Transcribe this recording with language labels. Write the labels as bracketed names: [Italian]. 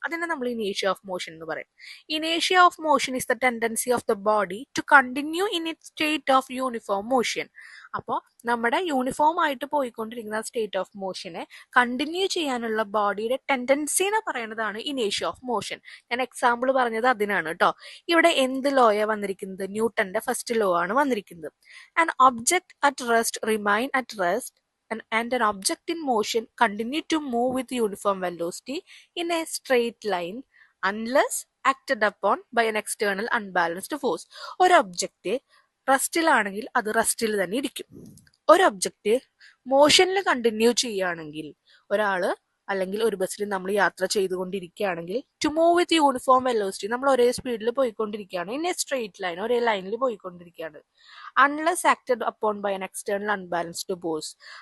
[Malayalam] അതിനെ നമ്മൾ [English] ഇനേഷ്യ of motion [Malayalam] എന്ന് പറയും. [English] ഇനേഷ്യ of motion is the tendency of the body to continue in it state of uniform motion. [Malayalam] അപ്പോൾ നമ്മുടെ യൂണിഫോം ആയിട്ട് പോയിക്കൊണ്ടിരിക്കുന്ന സ്റ്റേറ്റ് ഓഫ് മോഷനെ കണ്ടിന്യൂ ചെയ്യാനുള്ള ബോഡിയുടെ ടെൻഡൻസിനെ പറയുന്നതാണ് ഇനേഷ്യ ഓഫ് മോഷൻ. ഞാൻ എക്സാമ്പിൾ പറഞ്ഞത് അതിനാണ് കേട്ടോ. ഇവിടെ എന്ത് ലോയാ വന്നിരിക്കുന്നത്? ന്യൂട്ടന്റെ ഫസ്റ്റ് ലോ ആണ് വന്നിരിക്കുന്നത്. [English] An object at rest remain at rest and an object in motion continue to move with uniform velocity in a straight line unless acted upon by an external unbalanced force. [Malayalam] ഒരു object റെസ്റ്റിലാണെങ്കിൽ അത് റെസ്റ്റിൽ തന്നെ ഇരിക്കും. ഒരു object മോഷനിൽ continue ചെയ്യുകയാണെങ്കിൽ, ഒരാള് അല്ലെങ്കിൽ ഒരു ബസ്സിൽ നമ്മൾ യാത്ര ചെയ്തുകൊണ്ടിരിക്കുകയാണെങ്കിൽ, [English] to move with uniform velocity, [Malayalam] നമ്മൾ ഒരേ സ്പീഡിൽ പോയിക്കൊണ്ടിരിക്കുകയാണ്, [English] in a straight line, [Malayalam] ഒരേ ലൈനിൽ പോയിക്കൊണ്ടിരിക്കുകയാണ്, [English] Unless acted upon by an external unbalanced force.